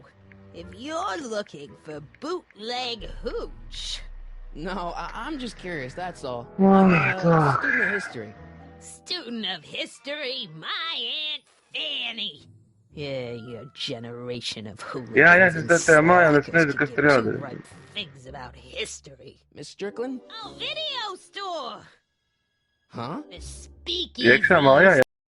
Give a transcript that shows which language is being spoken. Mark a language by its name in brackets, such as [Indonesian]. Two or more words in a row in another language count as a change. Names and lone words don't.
[English] If you're looking for bootleg hooch. No, I'm just curious, that's all. Oh I'm my a God. student of history. Student of history, my Aunt Fanny. Yeah, your generation of hooligans [Latvian] Jā, [English] and [Latvian] tas tā mājā, es [English] slackers [Latvian] nezinu, [English] can [Latvian] kas [English] give [Latvian] tur [English] two [Latvian] jādara. [English] right things about history. Miss Strickland? Oh, video store! Huh? The speakeasy. [Latvian] Iekšā mājā,